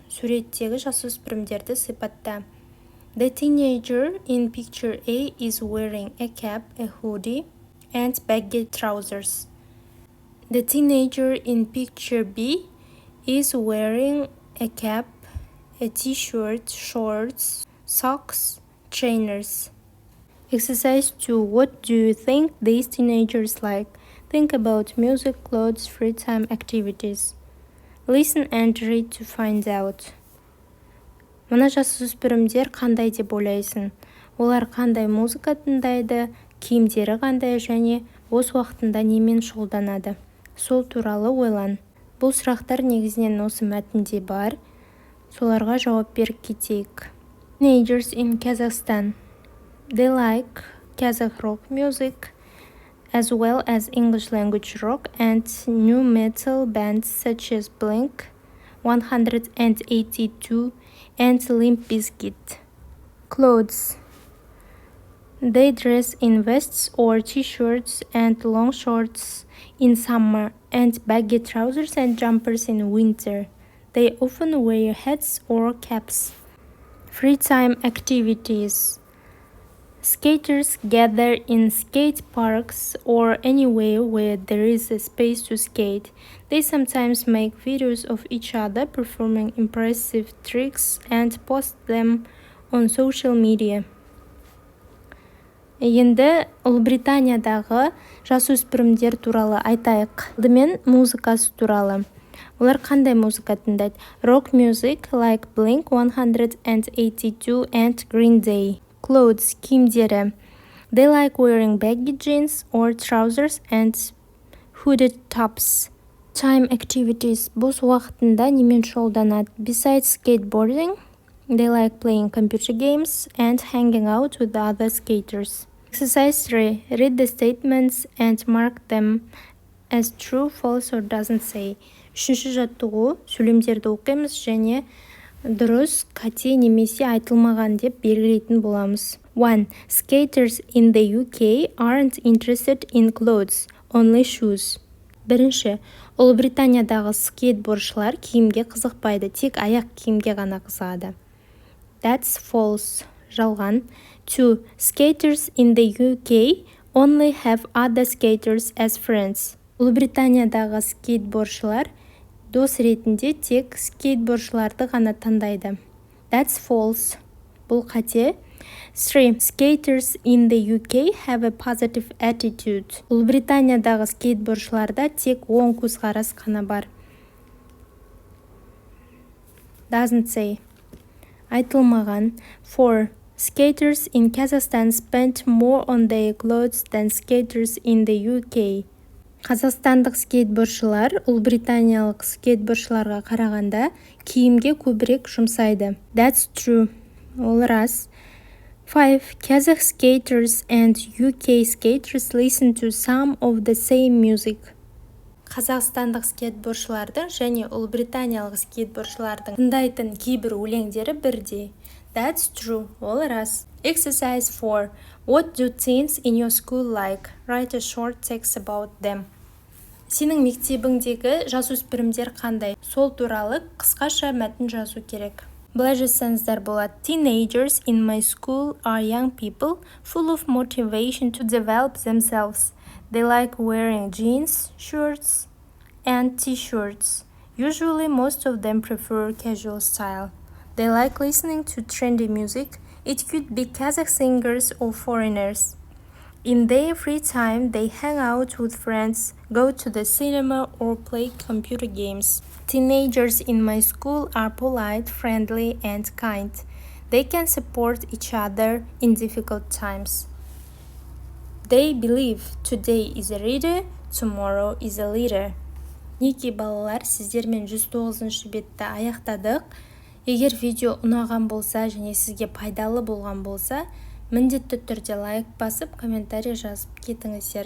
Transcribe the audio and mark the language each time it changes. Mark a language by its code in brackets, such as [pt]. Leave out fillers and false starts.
[kk] Суреттегі жасөспірімдерді сипатта. [en] The teenager in picture A is wearing a cap, a hoodie, and baggy trousers. The teenager in picture B is wearing a cap, a t-shirt, shorts, socks, trainers. Exercise 2. What do you think these teenagers like? Think about music, clothes, free time activities. Listen and read to find out. [kk] Мына жасөспірімдер қандай деп ойлайсың? Олар қандай музыка тыңдайды, киімдері қандай және бос уақытында немен шұғылданады? Сол туралы ойлан. Бұл сұрақтар негізінен осы мәтінде бар. Соларға жауап беріп кетейік. [en] Teenagers in Kazakhstan. They like Kazakh rock music, as well as English language rock and new metal bands such as Blink-182 and Limp Bizkit. Clothes. They dress in vests or t-shirts and long shorts in summer and baggy trousers and jumpers in winter. They often wear hats or caps. Free time activities. Skaters gather in skate parks or anywhere where there is a space to skate. They sometimes make videos of each other performing impressive tricks and post them on social media. [kk] Енді Ұлыбританиядағы жасөспірімдер туралы айтайық. Алдымен музыкасы туралы. Олар қандай музыка тыңдайды? [en] Rock music like Blink-182 and Green Day. Clothes, [kk] киімдері. [en] They like wearing baggy jeans or trousers and hooded tops. Time activities. [kk] Бос уақытында немен шұғылданады? [en] Besides skateboarding, they like playing computer games and hanging out with other skaters. Exercise 3. Read the statements and mark them as true, false or doesn't say. [kk] Үшінші жаттығу. Сөйлемдерді оқимыз және дұрыс, қате немесе айтылмаған деп белгілейтін боламыз. 1. [en] Skaters in the UK aren't interested in clothes, only shoes. [kk] Бірінші. Ұлыбританиядағы скейтбордшылар киімге қызықпайды, тек аяқ киімге ғана қызығады. [en] That's false. [kk] Жалған. [en] 2. Skaters in the UK only have other skaters as friends. [kk] Ұлыбританиядағы скейтбордшылар дос ретінде тек скейтбордшыларды ғана таңдайды. [en] That's false. [kk] Бұл қате. 3. [en] Skaters in the UK have a positive attitude. [kk] Ұлыбританиядағы скейтбордшыларда тек оң көзқарас қана бар. [en] Doesn't say. [kk] Айтылмаған. [en] 4. Skaters in Kazakhstan spent more on their clothes than skaters in the UK. [kk] Қазақстандық скейтбордшылар ұлыбританиялық скейтбордшыларға қарағанда киімге көбірек жұмсайды. [en] That's true. [kk] Ол рас. [en] 5. Kazakh skaters and UK skaters listen to some of the same music. [kk] Қазақстандық скейтбордшылардың және ұлыбританиялық скейтбордшылардың тыңдайтын кейбір өлеңдері бірдей. [en] That's true. [kk] Ол рас. [en] Exercise 4. What do teens in your school like? Write a short text about them. [kk] Сенің мектебіңдегі жасөспірімдер қандай? Сол туралы қысқаша мәтін жазу керек. Былай жазсаңыздар болады. [en] Teenagers in my school are young people full of motivation to develop themselves. They like wearing jeans, shirts, and t-shirts. Usually most of them prefer casual style. They like listening to trendy music. It could be Kazakh singers or foreigners. In their free time, they hang out with friends, go to the cinema, or play computer games. Teenagers in my school are polite, friendly, and kind. They can support each other in difficult times. They believe today is a reader, tomorrow is a leader. [kk] Неке балалар, сіздермен 109 бетті аяқтадық. Егер видео ұнаған болса және сізге пайдалы болған болса, міндетті түрде лайк басып, комментарий жазып кетіңіздер.